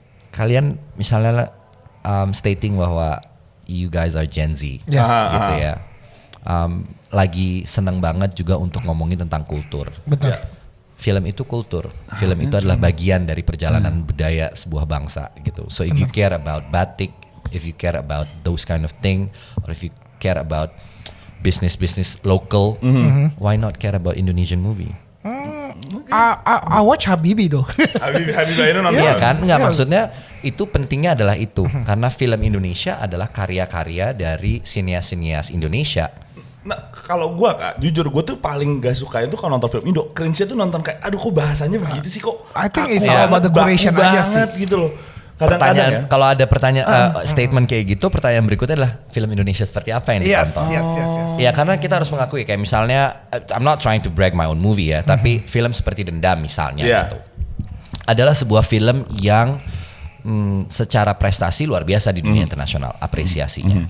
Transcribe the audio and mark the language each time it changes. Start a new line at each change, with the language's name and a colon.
Indonesian: Kalian misalnya stating bahwa
English: you guys are Gen Z,
Indonesian: gitu ya. Lagi seneng banget juga untuk ngomongin tentang kultur. Betul. Film itu kultur. Film itu adalah bagian dari perjalanan budaya sebuah bangsa gitu.
English: So if you care about batik, if you care about those kind of thing, or if you care about business local, why not care about Indonesian movie? I watch Habibie though.
Indonesian: Habibie itu nonton. Iya kan? Enggak, maksudnya itu pentingnya adalah itu. Karena film Indonesia adalah karya-karya dari sinias-sinias Indonesia. Nah, kalau gue Kak, jujur gue tuh paling gak suka itu kalau nonton film Indo. Cringe-nya tuh nonton kayak, aduh kok bahasanya begitu sih kok.
English: I think it's all about the duration
Indonesian: aja sih. Gitu loh. Pertanyaan, kalau ada pertanyaan statement kayak gitu, pertanyaan berikutnya adalah film Indonesia seperti apa yang ditonton?
English: Yes.
Indonesian: Ya karena kita harus mengakui kayak misalnya,
English: I'm not trying to brag my own movie
Indonesian: ya, tapi film seperti Dendam misalnya gitu, adalah sebuah film yang secara prestasi luar biasa di dunia internasional, apresiasinya.